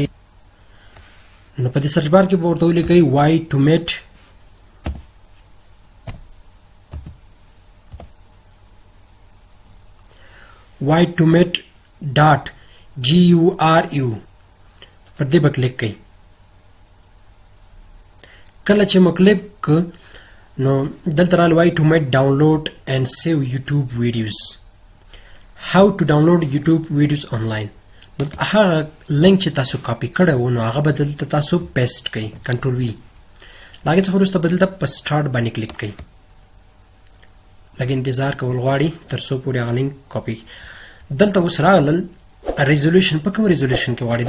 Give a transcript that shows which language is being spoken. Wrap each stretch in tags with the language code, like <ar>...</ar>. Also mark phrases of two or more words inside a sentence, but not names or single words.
<ps>نو په دې سرچ بار کې به ورته ولیکئ y2met.guru. پر دې به کلیک کړئ. کله چې مو کلیک کړ، نو دلته راغلی y2met</ps> <en>download and save YouTube videos. How to download YouTube videos online.</en> <ps>نو هغه لینک چې تاسو کاپي کړی و، نو هغه به دلته تاسو پیسټ کړئ، کنټرول وي. له هغې څخه وروسته به دلته په سټارټ باندې کلیک کړئ. لږ انتظار کول غواړي تر څو پورې هغه</ps> <en>link copy.</en> <ps>دلته اوس راغلل ریزولوشن. په کوم ریزولوشن کې غواړئ؟</ps>